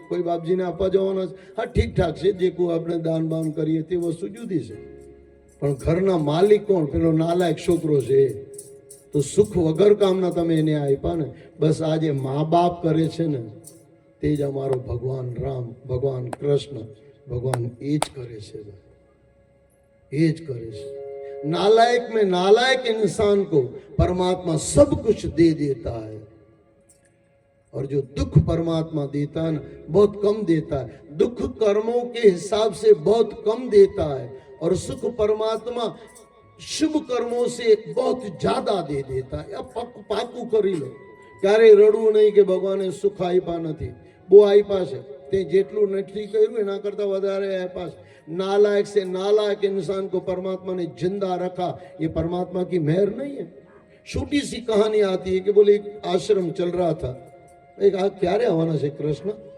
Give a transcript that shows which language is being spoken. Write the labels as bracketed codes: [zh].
[gu] કોઈ બાપજીને આપવા જવાના છે? હા, ઠીક ઠાક છે, જે કોઈ આપણે દાન બાન કરીએ તે વસ્તુ જુદી છે, પણ ઘરના માલિક કોણ? પેલો નાલાયક છોકરો છે. તો સુખ વગર કામના તમે એને આપ્યા ને. બસ આ જે મા બાપ કરે છે ને, તે જ અમારો ભગવાન રામ, ભગવાન કૃષ્ણ, ભગવાન એ જ કરે છે, એ જ કરે છે. [hi] नालायक में नालायक इंसान को परमात्मा सब कुछ दे देता है, और जो दुख परमात्मा देता है ना, बहुत कम देता है. दुख कर्मों के हिसाब से बहुत कम देता है, और सुख परमात्मा शुभ कर्मों से बहुत ज्यादा दे देता है. [gu] પાકું કરી લો, ક્યારેય રડવું નહીં કે ભગવાને સુખ આપ્યા નથી. બહુ આપ્યા છે, તે જેટલું નથી કર્યું એના કરતા વધારે આપ્યા છે. [hi] नालायक से नालायक इंसान को परमात्मा ने जिंदा रखा, ये परमात्मा की मेहर नहीं है. छोटी सी कहानी आती है कि बोले एक आश्रम चल रहा था. [gu] एक क्यारे आवाना છે કૃષ્ણ?